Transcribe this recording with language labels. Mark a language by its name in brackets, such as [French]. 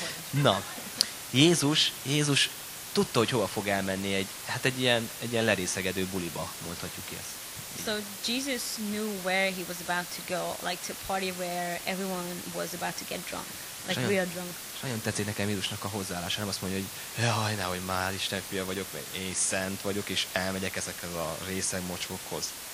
[Hungarian] Na, Jézus tudta, hogy hova fog elmenni egy ilyen lerészegedő buliba, mondhatjuk ezt. [English] So Jesus knew where he was about to go, like to a party where everyone was about to get drunk, like [Hungarian] nagyon, [English] real drunk. [Hungarian] Nagyon tetszik nekem Jézusnak a hozzáállása, nem azt mondja, hogy jaj, nehogy már Isten fia vagyok, mert én szent vagyok, és elmegyek ezekhez a részeg mocsvokhoz.